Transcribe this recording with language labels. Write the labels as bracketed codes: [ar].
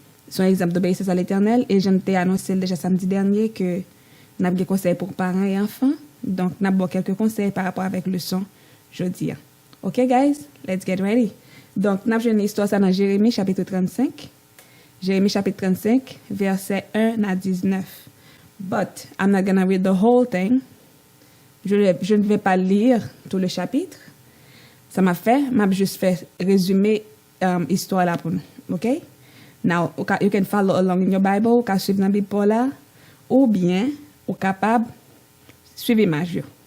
[fr] Sont exemples d'obéissance à l'Éternel et je t'ai annoncé déjà samedi dernier que nous avons des conseils pour parents et enfants. Donc, nous avons quelques conseils par rapport avec le son jeudi. [en] OK, guys? Let's get ready. [fr] Donc, nous avons une histoire ça dans Jérémie, chapitre 35. Jérémie, chapitre 35, versets 1 à 19. [en] But, I'm not going to read the whole thing. [fr] Je ne vais pas lire tout le chapitre. Ça m'a juste fait résumer l'histoire là pour nous. OK? [en] Now, you can follow along in your Bible, [fr] vous pouvez suivre dans la Bible là, ou bien, vous capable suivre l'image.